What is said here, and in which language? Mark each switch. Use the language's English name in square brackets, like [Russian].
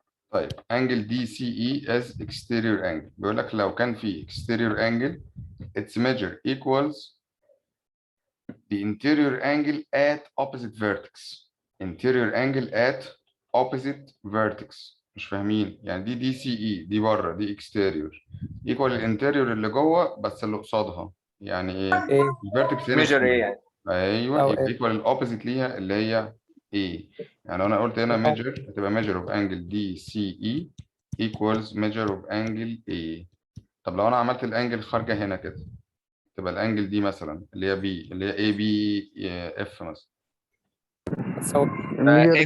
[Arabic] طيب [English] angle DCE as exterior angle. [Arabic] بيقول لك لو كان في [English] exterior angle its measure equals the interior angle at opposite vertex. interior angle at opposite vertex. [Arabic] مش فاهمين؟ يعني دي DCE دي بره دي [English] exterior equal [Arabic] الانتيريور اللي جوه بس اللي قصادها. يعني ايه؟ ايه الفيرتكس هنا [English] measure A C. [Arabic] يعني. ايوه أو يبقى ايه ايكوال الاوبوزيت ليها اللي هي A. يعني انا قلت هنا [English] measure [Arabic] هتبقى [English] measure of angle DCE equals measure of angle A. [Arabic] طب لو انا عملت الانجل خارجه هنا كده تبقى الانجل دي مثلا اللي هي B اللي هي AB F مثلا. هتساوي ميجر دي